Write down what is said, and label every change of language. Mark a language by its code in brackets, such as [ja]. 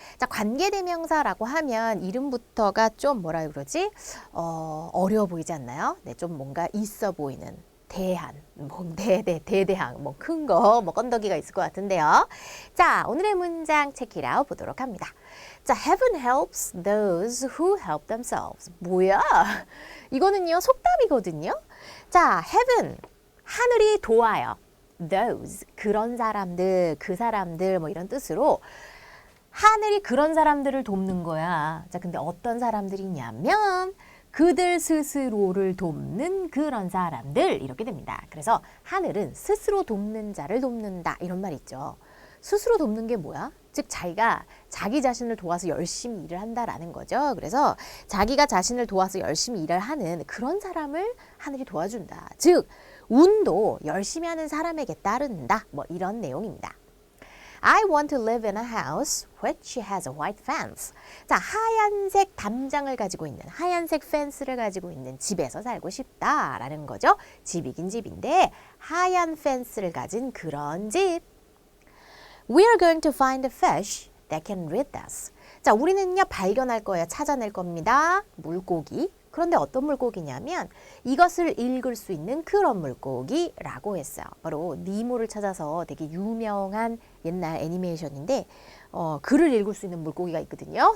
[ko] 자, 관계대명사라고 하면 이름부터가 좀 뭐라 그러지? 어려워 보이지 않나요? 네, 좀 뭔가 있어 보이는 대한, 대대항, 뭐 큰 거, 뭐 건더기가 있을 것 같은데요. 자, 오늘의 문장 체크아웃 보도록 합니다. 자, [en] heaven helps those who help themselves. [ko] 뭐야? 이거는요, 속담이거든요. 자, heaven, 하늘이 도와요. those, 그런 사람들, 그 사람들, 뭐 이런 뜻으로 하늘이 그런 사람들을 돕는 거야. 자, 근데 어떤 사람들이냐면 그들 스스로를 돕는 그런 사람들, 이렇게 됩니다. 그래서 하늘은 스스로 돕는 자를 돕는다, 이런 말 있죠. 스스로 돕는 게 뭐야? 즉 자기가 자기 자신을 도와서 열심히 일을 한다라는 거죠. 그래서 자기가 자신을 도와서 열심히 일을 하는 그런 사람을 하늘이 도와준다. 즉 운도 열심히 하는 사람에게 따른다. 뭐 이런 내용입니다. [en] I want to live in a house which has a white fence. [ko] 자, 하얀색 담장을 가지고 있는, 하얀색 펜스를 가지고 있는 집에서 살고 싶다라는 거죠. 집이긴 집인데 하얀 펜스를 가진 그런 집. [en] We are going to find a fish that can read us. [ko] 자, 우리는요 발견할 거예요. 찾아낼 겁니다. 물고기. 그런데 어떤 물고기냐면 이것을 읽을 수 있는 그런 물고기라고 했어요. 바로 니모를 찾아서 되게 유명한 옛날 애니메이션인데 글을 읽을 수 있는 물고기가 있거든요.